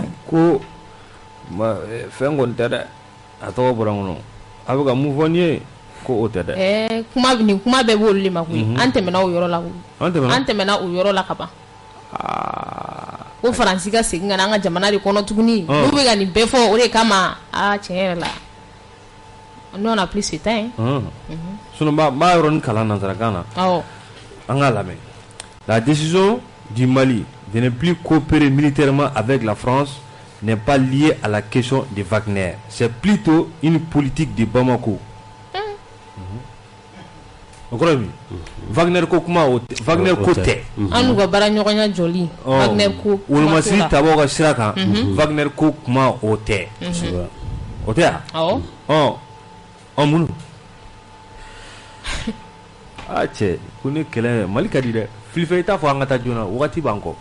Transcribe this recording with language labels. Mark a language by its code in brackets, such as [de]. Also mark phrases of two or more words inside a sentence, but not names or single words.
[bm] ko fɛn kɔni tɛ dɛ a tɔgɔ bɔra n kɔnɔ a bɛ ka mun fɔ n ye ko o tɛ dɛ nin kuma bɛɛ b'olu de ma koyi an tɛmɛna o yɔrɔ la an tɛmɛna o yɔrɔ la ka ban ko Faransi ka segin ka na an ka jamana de kɔnɔ tuguni n'u bɛ ka nin bɛɛ fɔ o de kama tiɲɛ yɛrɛ la [fr] nous on a plus ce temps sinon [bm] b'a yɔrɔnin kalan nanzarakan na an k'a lamɛn [fr] la décision du Mali de ne plus coopérer militairement avec la France n'est pas liée à la question de Wagner, c'est plutôt une politique de Bamako. [bm] Wagner ko kuma Wagner ko tɛ an n'u ka baara ɲɔgɔnya jɔli Wagner ko wolomasi tabaw ka sira kan Wagner ko kuma o tɛ o tɛ yan mun cɛ ko ne kɛlɛ Mali ka di dɛ filifɛ i t'a fɔ an ka taa joona wagati b'an kɔ